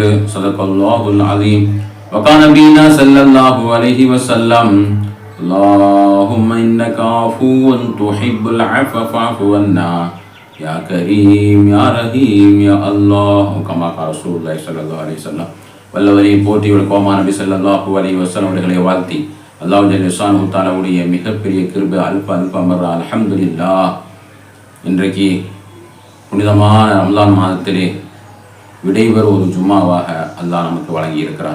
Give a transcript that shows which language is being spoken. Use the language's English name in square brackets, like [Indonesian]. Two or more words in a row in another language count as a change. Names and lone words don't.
[Arabic] صدق الله العظيم. وقال نبينا صلى الله عليه وسلم اللهم إنك عفو تحب العفو فاعف عنا يا كريم يا رحيم يا الله. كما قال رسول الله صلى الله عليه وسلم. [Tamil] வல்லவரை போற்றி விளக்கோமா நபி [Arabic] صلى الله عليه وسلم [Tamil] அவர்களை வாழ்த்தி [Arabic] الله جل شأنه تعالى [Tamil] மிகப்பெரிய கிருபை அல்ஃபமர்ரா அல்ஹம்துலில்லாஹ். இன்றைக்கு புனிதமான ரமலான் மாதத்திலே விடைபெற ஒரு ஜும்மாவாக அல்லாஹ் நமக்கு வழங்கி இருக்கிறான்.